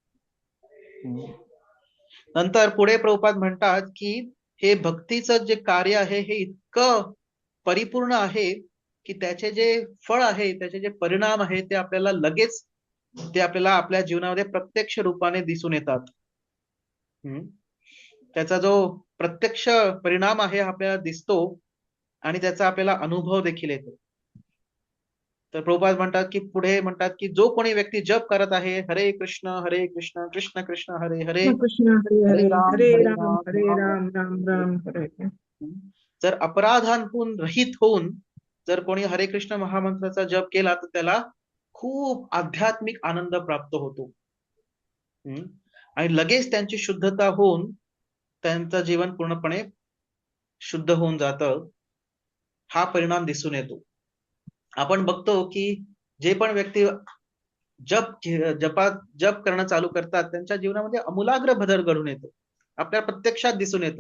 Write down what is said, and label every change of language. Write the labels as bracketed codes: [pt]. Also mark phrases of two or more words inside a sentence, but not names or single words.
[mr] नंतर पुढे प्रभुपाद म्हणतात की हे भक्तीचं जे कार्य आहे हे इतकं परिपूर्ण आहे की त्याचे जे फळ आहे, त्याचे जे परिणाम आहे ते आपल्याला लगेच, ते आपल्याला आपल्या जीवनामध्ये प्रत्यक्ष रूपाने दिसून येतात. त्याचा जो प्रत्यक्ष परिणाम आहे आपल्याला दिसतो आणि त्याचा आपल्याला अनुभव देखील येतो. तर प्रभुपाद म्हणतात की पुढे म्हणतात की जो कोणी व्यक्ती जप करत आहे [sa] हरे कृष्ण कृष्ण कृष्ण हरे हरे, कृष्ण हरे हरे, हरे हरे राम हरे राम, राम राम हरे हरे. [mr] जर अपराधांतून रहित होऊन जर कोणी हरे कृष्ण महामंत्राचा जप केला तर त्याला खूप आध्यात्मिक आनंद प्राप्त होतो आणि लगेच त्यांची शुद्धता होऊन त्यांचं जीवन पूर्णपणे शुद्ध होऊन जातं. हा परिणाम दिसून येतो. आपण बघतो की जे पण व्यक्ती जप करणं चालू करतात त्यांच्या जीवनामध्ये आमूलाग्र बदल घडून येतो, आपल्या प्रत्यक्षात दिसून येतं.